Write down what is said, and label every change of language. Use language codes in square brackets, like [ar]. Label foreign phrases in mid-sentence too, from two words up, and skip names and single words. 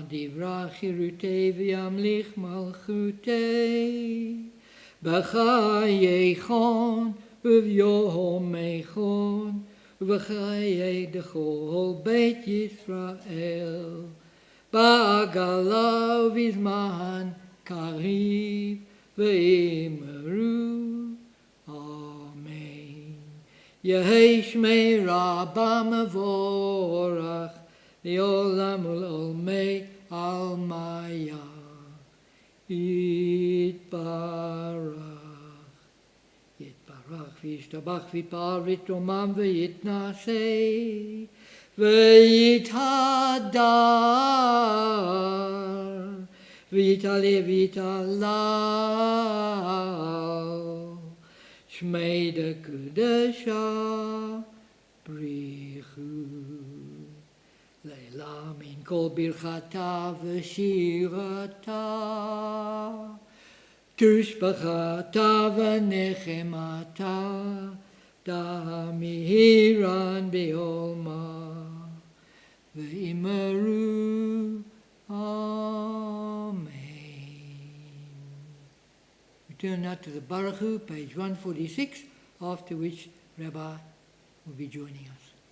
[arc] די ברא כרעותיה וימליך מלכותיה בחייכון וביומיכון ובחיי דכל בית ישראל בעגלא ובזמן קריב ואמרו, Amen. יהא שמיה רבא מברך לעלם ולעלמי עלמיא. יתברך וישתבח ויתפאר ויתרומם ויתנשא ויתהדר. ויתעלה ויתהלל שמיה ד קדשא בריך הוא לעלא מן כל ברכתא ושירתא תשבחתא ונחמתא דאמירן בעלמא ואמרו אמן. [en] We turn now to the Baruch Hu, page 146, after which Rabbi will be joining us.